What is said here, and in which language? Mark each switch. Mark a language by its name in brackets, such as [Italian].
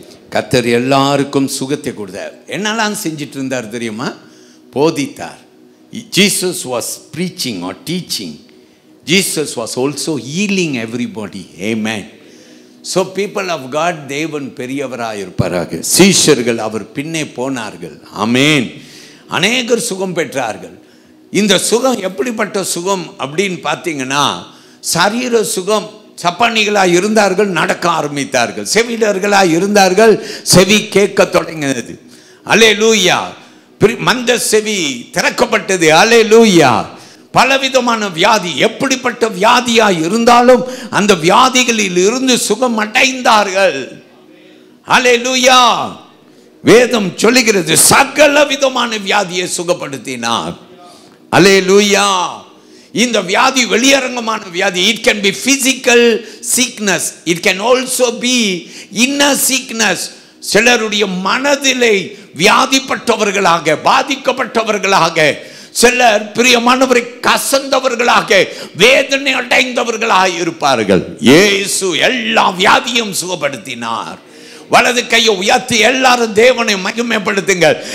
[Tamil] கர்த்தர் எல்லாருக்கும் சுகத்தை கொடுத்தார். என்னெல்லாம் செஞ்சிட்டு இருந்தார் தெரியுமா? போதித்தார். [English] Jesus was preaching or teaching. Jesus was also healing everybody. Amen. So people of God, [Tamil] தேவன் பெரியவராக இருப்பாராக. சீஷர்கள் அவர் பின்னே போனார்கள். ஆமென். அநேகர் சுகம் பெற்றார்கள். இந்த சுகம் எப்படிப்பட்ட சுகம் அப்படின்னு பார்த்தீங்கன்னா, சரீர சுகம். சப்பானிகளாக இருந்தார்கள், நடக்க ஆரம்பித்தார்கள். செவிடர்களாக இருந்தார்கள், செவி கேட்க தொடங்கினது. அல்லேலூயா. மந்த செவி திறக்கப்பட்டது. அல்லேலூயா. பலவிதமான வியாதி, எப்படிப்பட்ட வியாதியா இருந்தாலும் அந்த வியாதிகளில் இருந்து சுகம் அடைந்தார்கள். அல்லேலூயா. வேதம் சொல்லுகிறது, சகல விதமான வியாதியை சுகப்படுத்தினார். அல்லேலூயா. இந்த வியாதி வெளியரங்கமான வியாதி. [English] It can be physical sickness, it can also be inner sickness. [Tamil] சிலருடைய மனதிலே வியாதிப்பட்டவர்களாக, பாதிக்கப்பட்டவர்களாக, சிலர் பிரியமானவரை கசந்தவர்களாக, வேதனை அடைந்தவர்களாக இருப்பார்கள். இயேசு எல்லா வியாதியும் சுகப்படுத்தினார். வலது கையை உயர்த்தி எல்லாரும் தேவனை மகிமைப்படுத்துங்கள்.